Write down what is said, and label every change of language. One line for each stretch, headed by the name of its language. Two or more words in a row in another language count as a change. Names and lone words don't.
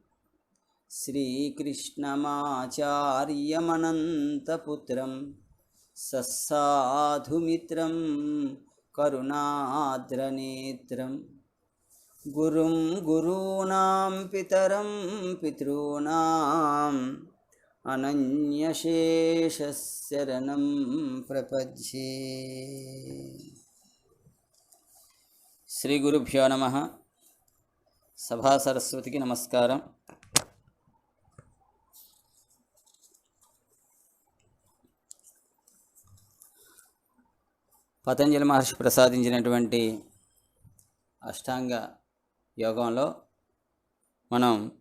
Sanskrit: श्रीकृष्णमाचार्यमनन्तपुत्रं सस्साधुमित्रं करुणाद्रनेत्रं गुरुं गुरूणां पितरं पितॄणाम् अनन्यशेषशरणं प्रपद्ये। శ్రీ గురుభ్యో నమః.
Telugu: సభా సరస్వతికి నమస్కారం. పతంజలి మహర్షి ప్రసాదించినటువంటి అష్టాంగ యోగంలో మనం